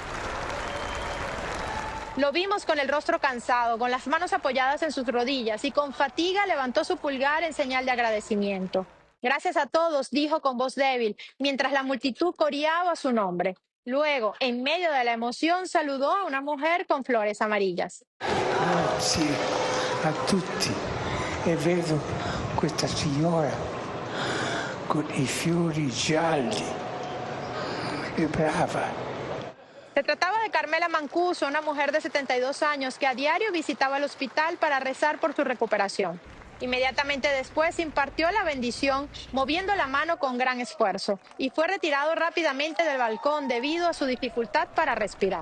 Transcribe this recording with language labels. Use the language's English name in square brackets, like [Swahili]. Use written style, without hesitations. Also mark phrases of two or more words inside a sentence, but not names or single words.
[Spanish] Lo vimos con el rostro cansado, con las manos apoyadas en sus rodillas y con fatiga levantó su pulgar en señal de agradecimiento. Gracias a todos, dijo con voz débil, mientras la multitud coreaba su nombre. Luego, en medio de la emoción, saludó a una mujer con flores amarillas. [Italian] Grazie a tutti. E vedo questa signora con i fiori gialli. È brava. [Spanish] Se trataba de Carmela Mancuso, una mujer de 72 años que a diario visitaba el hospital para rezar por su recuperación. Inmediatamente después impartió la bendición, moviendo la mano con gran esfuerzo, y fue retirado rápidamente del balcón debido a su dificultad para respirar.